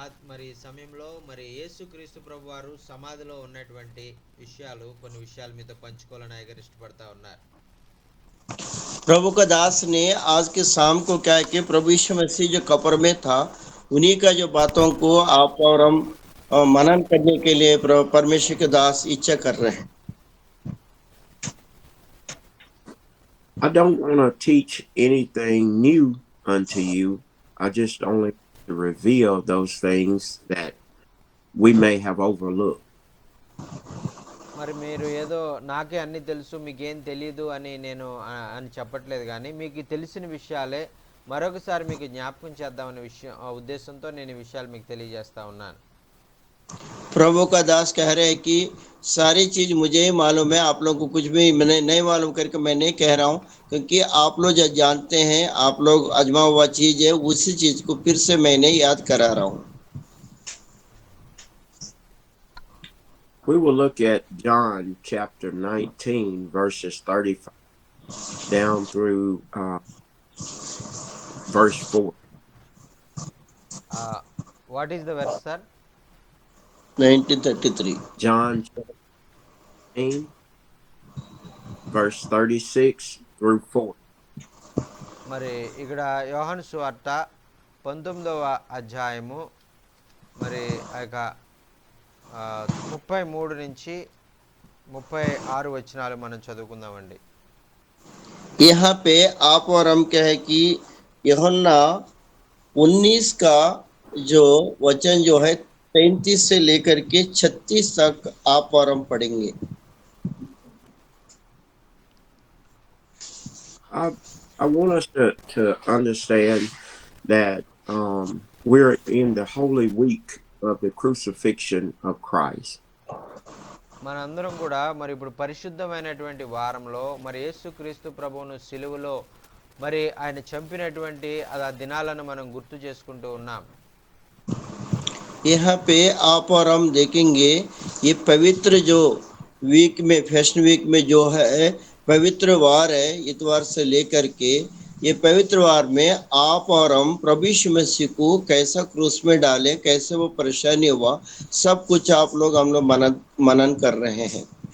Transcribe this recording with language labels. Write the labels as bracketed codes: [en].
[te] మరి సమయంలో మరి యేసుక్రీస్తు ప్రభు వారు సమాధిలో ఉన్నటువంటి కొన్ని విషయాలు మీతో పంచుకోవాలని అయ్య గారు ఇష్టపడతా ఉన్నారు. [hi] प्रभु का दास ने आज के शाम को क्या है कि प्रभु यीशु मसीह जो कब्र में था उन्हीं का जो बातों को आप और हम मनन करने के लिए परमेश्वर के दास इच्छा कर रहे हैं. [en] I don't want to teach anything new unto you. I just only to reveal those things that we may have overlooked. [te] మరి మీరు ఏదో నాకే అన్ని తెలుసు మీకేం తెలియదు అని నేను అని చెప్పట్లేదు, కానీ మీకు తెలిసిన విషయాలే మరొకసారి మీకు జ్ఞాపకం చేద్దామనే ఉద్దేశంతో నేను ఈ విషయాలు మీకు తెలియజేస్తా ఉన్నాను. [hi] प्रभु का दास कह रहे हैं कि सारी चीज मुझे ही मालूम है, आप लोगों को कुछ भी मैंने नहीं मालूम करके मैं नहीं कह रहा हूँ, क्योंकि आप लोग जो जानते हैं आप लोग अजमा हुआ चीज है उसी चीज को फिर से मैंने याद करा रहा हूँ. [en] We will look at John chapter 19 verses 35 down through verse 4. What is the verse, sir? 1933. John 19 verse 36 through 4. [te] మరి ఇక్కడ యోహాను సువార్త 19వ అధ్యాయము మరి ఆ యొక్క 33 నుంచి 36 వచనాలు మనం చదువుకుందామండి. [hi] यहाँ पे आप और हम कहे कि यूहन्ना 19 का जो वचन जो है 33 से लेकर के 36 तक आप और हम पढ़ेंगे. [en] I want us to understand that we're in the Holy Week of the crucifixion of Christ. [te] మనందరం కూడా మరి ఇప్పుడు పరిశుద్ధమైనటువంటి వారంలో మరి యేసుక్రీస్తు ప్రభువును సిలువలో మరి ఆయన చంపినటువంటి ఆ దినాలను మనం గుర్తు చేసుకుంటూ ఉన్నాం. [hi] यहाँ पे आप और हम देखेंगे ये पवित्र जो वीक में फैशन वीक में जो है पवित्र वार है, इतवार से लेकर के ये पवित्र वार में आप और हम प्रभु यीशु मसीह को कैसा क्रूस में डाले, कैसे वो परेशानी हुआ, सब कुछ आप लोग हम लोग मनन कर रहे हैं.